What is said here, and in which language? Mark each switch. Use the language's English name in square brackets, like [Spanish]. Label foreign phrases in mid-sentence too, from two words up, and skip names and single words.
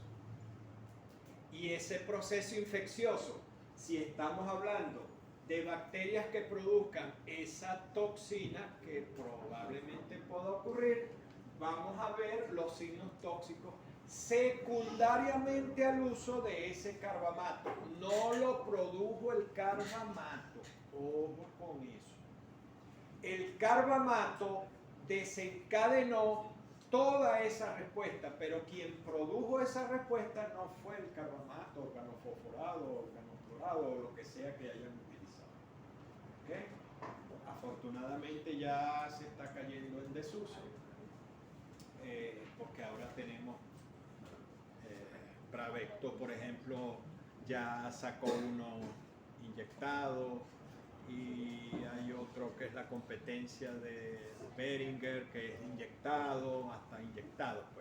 [Spanish] Y ese proceso infeccioso, si estamos hablando de bacterias que produzcan esa toxina, que probablemente pueda ocurrir, vamos a ver los signos tóxicos secundariamente al uso de ese carbamato. No lo produjo el carbamato, ojo con eso. El carbamato desencadenó toda esa respuesta, pero quien produjo esa respuesta no fue el carbamato, organofosforado, organoclorado o lo que sea que hayan utilizado. ¿Okay? Afortunadamente ya se está cayendo en desuso, porque ahora tenemos Pravecto, por ejemplo, ya sacó uno inyectado y hay otro que es la competencia de Beringer, que es inyectado, hasta inyectado, pues.